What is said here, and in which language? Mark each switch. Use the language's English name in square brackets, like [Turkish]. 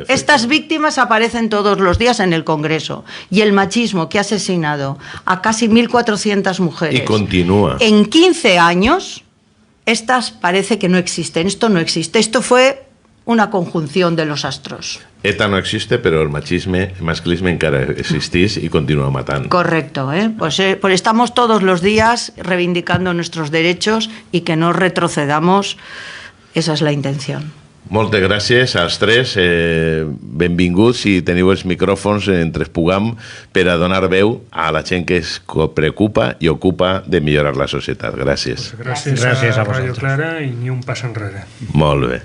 [Spanish] Estas víctimas aparecen todos los días en el Congreso. Y el machismo que ha asesinado a casi 1.400 mujeres. Y continúa. En 15 años, estas parece que no existen. Esto no existe. Esto fue una conjunción de los astros. [Catalan] ETA no existe, però el masclisme encara existís i continua matant. [Spanish] Correcto, pues estamos todos los días reivindicando nuestros derechos y que no retrocedamos. Esa es la intención. [Catalan] Moltes gràcies als tres, benvinguts i teniu els micròfons entre Espugam per a donar veu a la gent que es preocupa i ocupa de millorar la societat. Gràcies. Pues gràcies a Radio Clara i ni un pas enrere. Molt bé.